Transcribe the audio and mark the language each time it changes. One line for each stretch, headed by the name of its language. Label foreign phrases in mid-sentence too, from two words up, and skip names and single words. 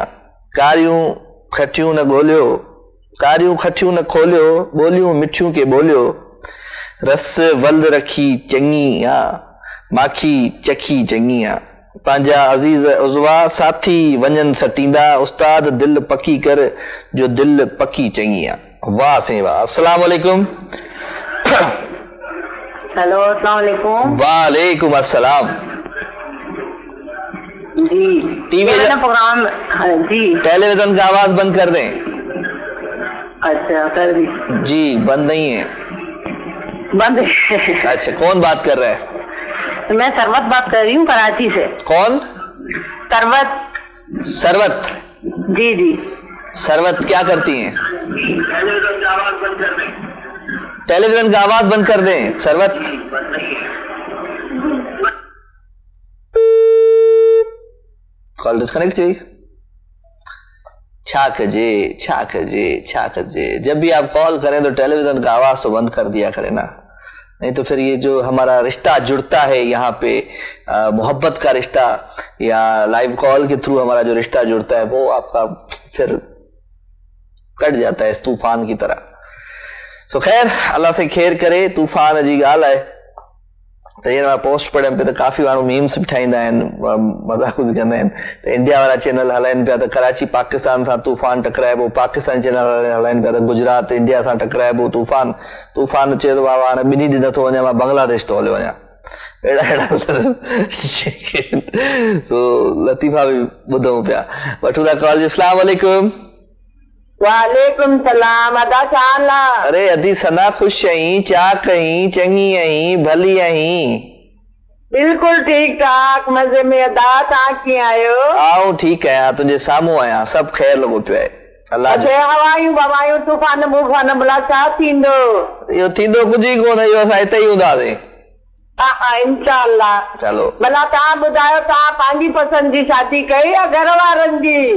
Sindhi: कारियूं खटियूं न ॻोल्हियो, कारियूं खटियूं न खोलियो, ॿोलियूं मिठियूं के ॿोलियो, रस वल रखी चङी आहे, माखी चखी चङी आहे। पंहिंजा अज़ीज़ उज़वा साथी वञनि सटींदा, उस्ताद दिल पकी कर जो दिल पकी चङी आहे। वाह साईं वाह।
Arabic: السلام عليكم. هلو السلام عليكم. وعليكم السلام.
Sindhi: जी टीवी प्रोग्राम जी,
Hindi: टेलीविजन का आवाज बंद कर दें। अच्छा कर दी जी, बंद नहीं है। बंद अच्छा, कौन बात कर रहा है? मैं सरवत बात कर रही हूँ कराची से। कौन? सरवत। सरवत? जी जी। सरवत क्या करती हैं? टेलीविजन का आवाज बंद कर दें।
Sindhi: सरवत कॉल डिस्कनेक्ट थी। छा कजे,
Hindi: जब भी आप कॉल करें तो टेलीविजन का आवाज तो बंद कर दिया करें ना, नहीं तो फिर ये जो हमारा रिश्ता जुड़ता है यहाँ पे, मोहब्बत का रिश्ता या
English: live call
Hindi: के थ्रू हमारा जो रिश्ता जुड़ता है वो आपका फिर कट जाता है इस तूफान की तरह। सो खैर, अल्लाह से खैर करे।
Sindhi: तूफान जी ॻाल्हि आहे त हींअर मां पोस्ट पढ़ियमि पिया त काफ़ी माण्हू मीम्स बि ठाहींदा आहिनि, मज़ाक बि कंदा आहिनि त इंडिया वारा चैनल हलाइनि पिया त कराची पाकिस्तान सां तूफान टकराइबो, पाकिस्तान चैनल हलाइनि पिया त गुजरात इंडिया सां टकराइबो, तूफान चए थो बाबा हाणे ॿिन्ही ॾींहं नथो वञा, मां बांग्लादेश थो हलियो वञा। अहिड़ा सो लतीफ़ा बि ॿुधूं पिया। वठूं था कॉल।
Arabic: السلام عليكم. وعليكم السلام.
Sindhi: अदा चाला। अरे अदी सना, खुश आहीं? चा कहीं? चंगी आहीं? भली आहीं?
Hindi: बिल्कुल ठीक ठाक मजे में।
Sindhi: अदा तव्हां कीअं आहियो? आऊं ठीकु आहियां, तुंहिंजे साम्हूं आहियां, सभु ख़ैर लॻो पियो आहे। अल्लाह जो हवायूं बवायूं तूफान मूफान भला छा थींदो? इहो थींदो कुझु ई कोन, इहो असां हिते ई हूंदासीं। हा इंशाअल्लाह। चलो भला तव्हां ॿुधायो, तव्हां पंहिंजी पसंद जी शादी कई या घर वारनि जी?